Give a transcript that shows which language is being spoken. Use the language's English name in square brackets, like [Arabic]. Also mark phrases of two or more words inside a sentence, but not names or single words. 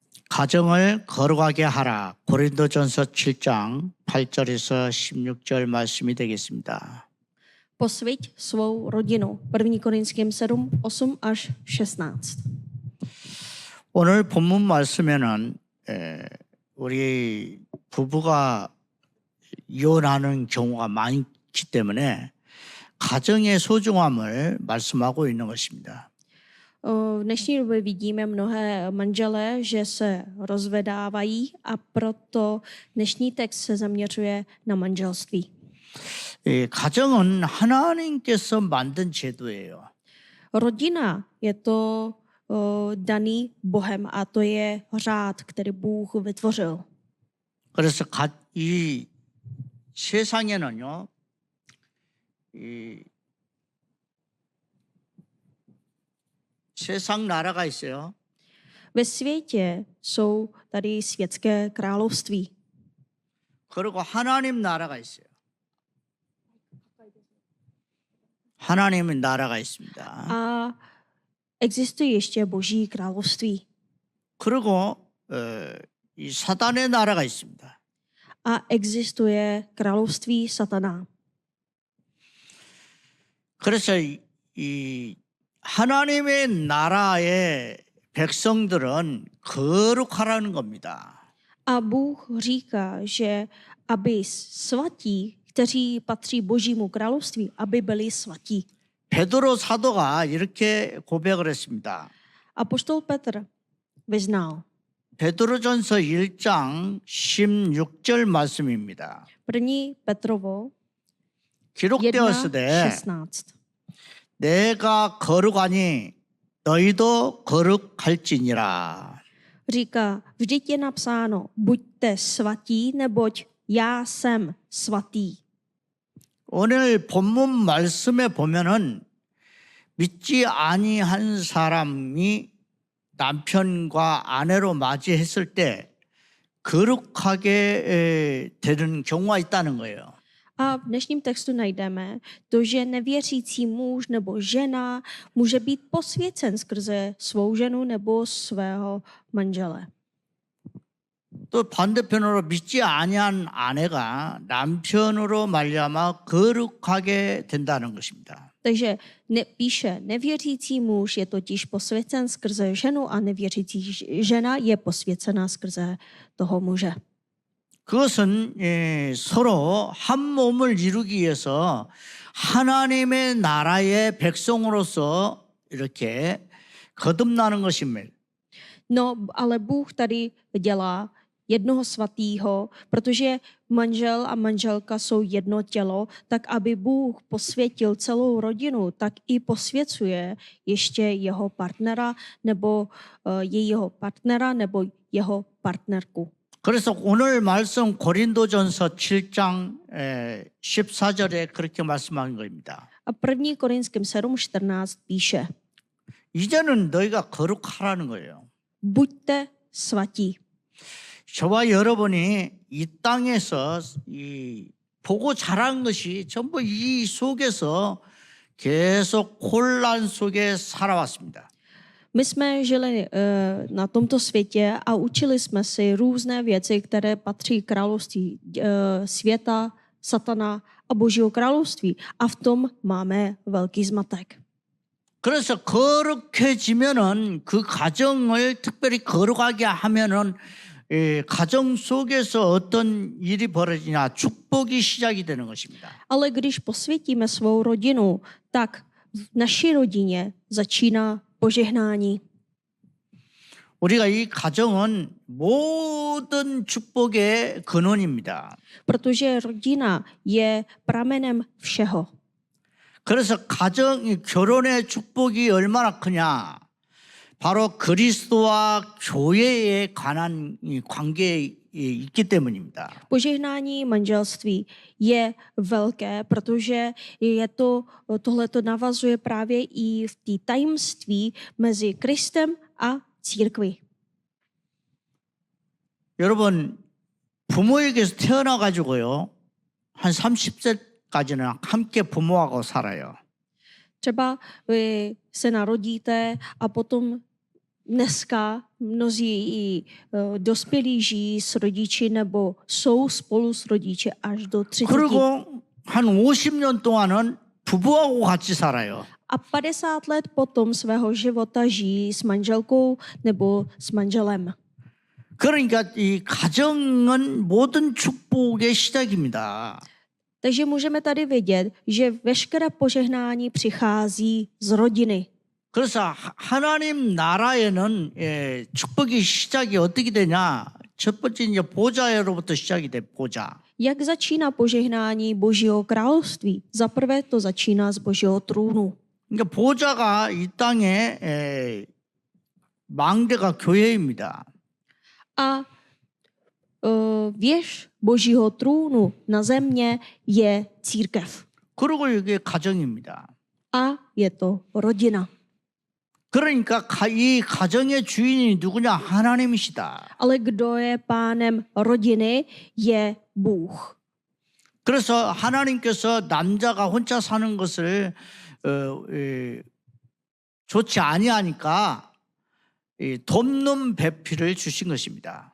[Korean] 가정을 거룩하게 하라. 고린도전서 7장 8절에서 16절 말씀이 되겠습니다. [Czech] Posvěť svou rodinu. 1. Korinským 7, 8 až 16. [Korean] 오늘 본문 말씀에는 우리 부부가 이혼하는 경우가 많기 때문에 가정의 소중함을 말씀하고 있는 것입니다. [Czech] V dnešní době vidíme mnohé manželé, že se rozvedávají a proto dnešní text se zaměřuje na manželství. [Korean] 가정은 하나님께서 만든 제도예요. [Czech] Rodina je to daný Bohem a to je řád, který Bůh vytvořil. [Korean] 그래서 이 세상에는요, 세상 나라가 있어요. [Czech] Ve světě jsou tady světské království. [Korean] 그리고 하나님 나라가 있어요. 하나님의 나라가 있습니다. [Czech] A existuje ještě Boží království. [Korean] 그리고 이 사단의 나라가 있습니다. [Czech] A existuje království satana. [Korean] 그래서 이 하나님의 나라의 백성들은 거룩하라는 겁니다. [Czech] A Bůh říká, že aby svatí, kteří patří Božímu království, aby byli svatí. [Korean] 베드로 사도가 이렇게 고백을 했습니다. [Czech] Apoštol Petr vyznal. [Korean] 베드로전서 1장 16절 말씀입니다. [Czech] 1. Petrovo 1, [Korean] 기록되었으되 [Czech] 16. [Korean] 내가 거룩하니 너희도 거룩할지니라. [Czech] Říká, vždyť je napsáno, buďte svatí, neboť já jsem svatý. [Korean] 오늘 본문 말씀에 보면은 믿지 아니한 사람이 남편과 아내로 맞이했을 때 거룩하게 되는 경우가 있다는 거예요. [Czech] A v dnešním textu najdeme to, že nevěřící muž nebo žena může být posvěcen skrze svou ženu nebo svého manžele. [Korean] 또 반대편으로 믿지 아니한 아내가 남편으로 말미암아 거룩하게 된다는 것입니다. [Czech] Takže píše, nevěřící muž je totiž posvěcen skrze ženu a nevěřící žena je posvěcena skrze toho muže. [Korean] 그것은 서로 한 몸을 이루기 위해서 하나님의 나라의 백성으로서 이렇게 거듭나는 것입니다. [Czech] No, ale Bůh tady dělá jednoho svatýho, protože manžel a manželka jsou jedno tělo, tak aby Bůh posvětil celou rodinu, tak i posvěcuje ještě jeho partnera nebo jejího partnera nebo jeho partnerku. [Korean] 그래서 오늘 말씀 고린도전서 7장 14절에 그렇게 말씀한 겁니다. [Czech] A 1. Korinským 7:14 píše, [Korean] 이제는 너희가 거룩하라는 거예요. [Czech] buďte svatí. [Korean] 저와 여러분이 이 땅에서 보고 자란 것이 전부 이 속에서 계속 혼란 속에 살아왔습니다. [Czech] My jsme žili na tomto světě a učili jsme si různé věci, které patří království světa, satana a Božího království. A v tom máme velký zmatek. [Korean] 그래서 거룩해지면은 그 가정을 특별히 거룩하게 하면은 가정 속에서 어떤 일이 벌어지냐 축복이 시작이 되는 것입니다. [Czech] Ale když posvětíme svou rodinu, tak v naší rodině začíná požehnání. [Korean] 우리가 이 가정은 모든 축복의 근원입니다. [Czech] Protože rodina je pramenem všeho. [Korean] 그래서 결혼의 축복이 얼마나 크냐? 바로 그리스도와 교회에 관한 관계에 있기 때문입니다. [Czech] Požehnání manželství je velké, protože tohleto navazuje právě i v té tajemství mezi Kristem a církví. [Korean] 여러분, 부모에게서 태어나가지고요, 한 30세까지는 함께 부모하고 살아요. [Czech] Třeba vy se narodíte a potom Dneska mnozí i dospělí žijí s rodiči nebo jsou spolu s rodiči až do 30. [Korean] 그리고 한 50년 동안은 부부하고 같이 살아요. [Czech] A 50 let potom svého života žijí s manželkou nebo s manželem. [Korean] 그러니까 이 가정은 모든 축복의 시작입니다. [Czech] Takže můžeme tady vidět, že veškeré požehnání přichází z rodiny. [Korean] 그래서 하나님 나라에는 축복의 시작이 어떻게 되냐? 첫 번째 이제 보좌로부터 시작이 돼, 보좌. [Czech] Jak začíná požehnání Božího království? Za prvé to začíná z Božího trůnu. [Korean] 그러니까 보좌가 이 땅에 망대가 교회입니다. [Czech] A věž Božího trůnu na země je církev. [Korean] 그리고 이게 가정입니다. [Czech] A je to rodina. [Korean] 그러니까 이 가정의 주인이 누구냐? 하나님이시다. [Czech] Ale kdo je pánem rodiny, je Bůh. [Korean] 그래서 하나님께서 남자가 혼자 사는 것을 좋지 아니하니까 돕는 배필을 주신 것입니다.